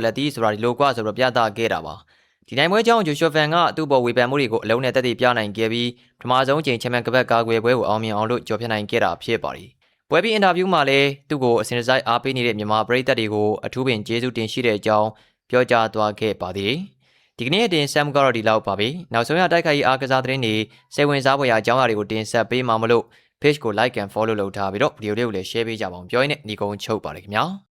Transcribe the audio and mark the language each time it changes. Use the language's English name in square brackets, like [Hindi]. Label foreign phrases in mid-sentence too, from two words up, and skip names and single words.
[Burmese] လက်သီးဆိုတာဒီလိုကွာဆိုတော့ပြသခဲ့တာပါဒီနိုင်ပွဲကြောင့်ဂျိုရှူဗန်ကသူ့ဘော်ဝေဖန်မှုတွေကိုအလုံးနဲ့တက်တည်ပြနိုင်ခဲ့ပြီးပထမဆုံးချိန်ချန်ပီယံကပတ်ကာကွယ်ပွဲကိုအောင်မြင်အောင်လို့ကြော်ဖြတ်နိုင်ခဲ့တာဖြစ်ပါသည်ပွဲပြီးအင်တာဗျူးမှာလည်းသူ့ကိုအစဉ်တစိုက်အားပေးနေတဲ့မြန်မာပရိသတ်တွေကိုအထူးပင်ကျေးဇူးတင်ရှိတဲ့အကြောင်းပြောကြားသွားခဲ့ပါသေးတယ်။ဒီကနေ့အတင်ဆက်မှုကတော့ဒီလောက်ပါပဲ။နောက်ဆုံးရတိုက်ခိုက်ရေးအားကစားသတင်းတွေစိတ်ဝင်စားဖွယ်ရာအကြောင်းအရာတွေကိုတင်ဆက်ပေးမှာမလို့ page ကို [English] like and follow [Burmese] လုပ်ထားပြီးတော့ဗီဒီယိုလေးကိုလည်း share ပေးကြပါအောင်ပြောရင်းနဲ့ညီကုန်းချုပ်ပါရခင်ဗျာ။